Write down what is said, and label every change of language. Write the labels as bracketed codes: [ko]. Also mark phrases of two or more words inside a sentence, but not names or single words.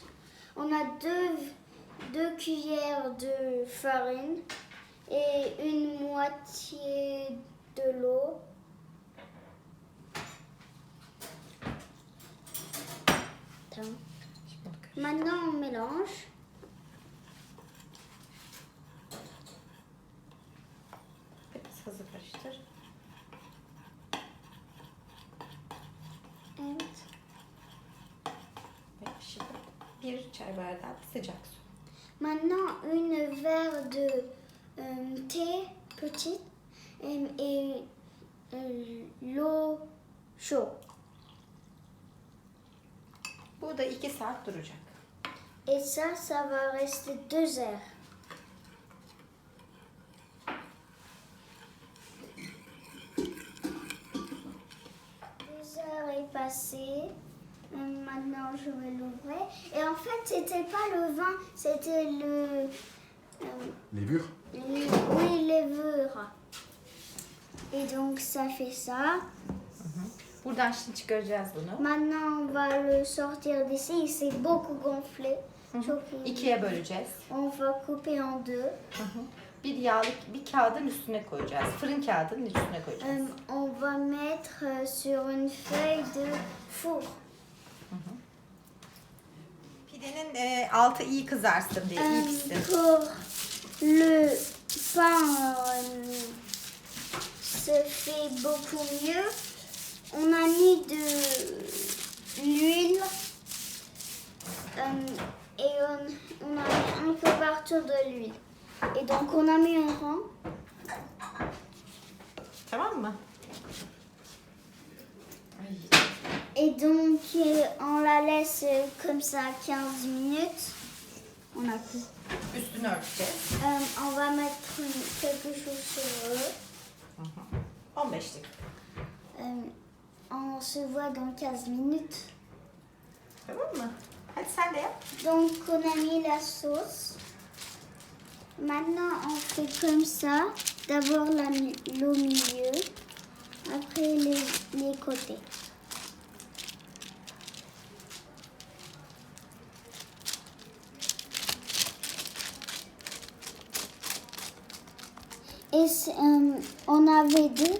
[fr] On a 2 cuillères de farine et une moitié de l'eau. Maintenant, on mélange. [tr] Biraz hızlı karıştır. Evet. Ve şimdi 1 çay bardağı sıcak su. [fr] Maintenant, une verre de thé petite et l'eau chaude. [tr] Bu da 2 saat duracak. [fr] Et ça va rester 2 heures. 2 heures est passée. Maintenant, je vais l'ouvrir. Et en fait, c'était pas le vin, c'était Levure oui, levure. Et donc, ça fait ça. [tr] Buradan şimdi çıkaracağız bunu. [fr] Maintenant, on va le sortir d'ici. Il s'est beaucoup gonflé. [tr] Çok iyi. 2'ye böleceğiz. [fr] On va couper en 2. [tr] bir kağıdın üstüne koyacağız. Fırın kağıdının üstüne koyacağız. [fr] On va mettre sur une feuille de four. [tr] Pidenin altı iyi kızarsın diye, iyi pişsin. [fr] Pour le pain se fait beaucoup mieux. On a mis de l'huile et on a mis un peu partout de l'huile. Et donc on a mis un rang. [tr] Tamam mı? [fr] Et donc on la laisse comme ça 15 minutes. On a fait. [tr] Üstünü örteceğiz. [fr] On va mettre quelque chose sur eux. [tr] 15 dakika. [fr] On se voit dans 15 minutes. [tr] Tamam mı? Hadi sen de yap. [fr] Donc on a mis la sauce. Maintenant on fait comme ça. D'abord le milieu, après les côtés. Et on avait deux.